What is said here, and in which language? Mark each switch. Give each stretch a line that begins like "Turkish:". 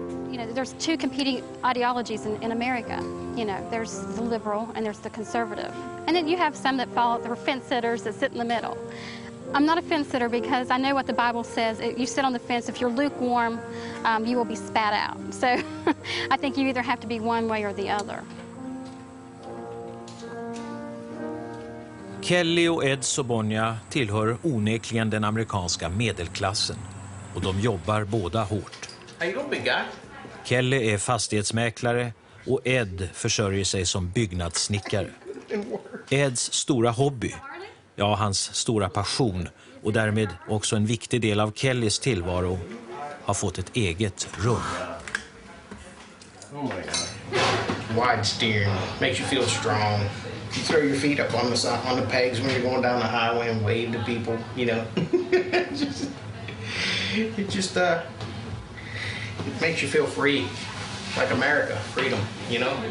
English: You know, there's 2 competing ideologies in America. You know, there's the liberal and there's the conservative. And then you have some that follow, the fence sitters that sit in the middle. I'm not a fence sitter because I know what the Bible says. You sit on the fence, if you're lukewarm, you will be spat out. So I think you either have to be one way or the other.
Swedish: Kelly och Ed Sobonia tillhör onekligen den amerikanska medelklassen. Och de jobbar båda hårt.
English: How you doing, big guy?
Swedish: Kelly är fastighetsmäklare och Ed försörjer sig som byggnadssnickare. Eds stora hobby, ja hans stora passion och därmed också en viktig del av Kellys tillvaro, har fått ett eget rum.
English: Oh my God. Wide steering makes you feel strong. You throw your feet up on the pegs when you're going down the highway and wave to people, you know. It makes you feel free, like America, freedom, you know.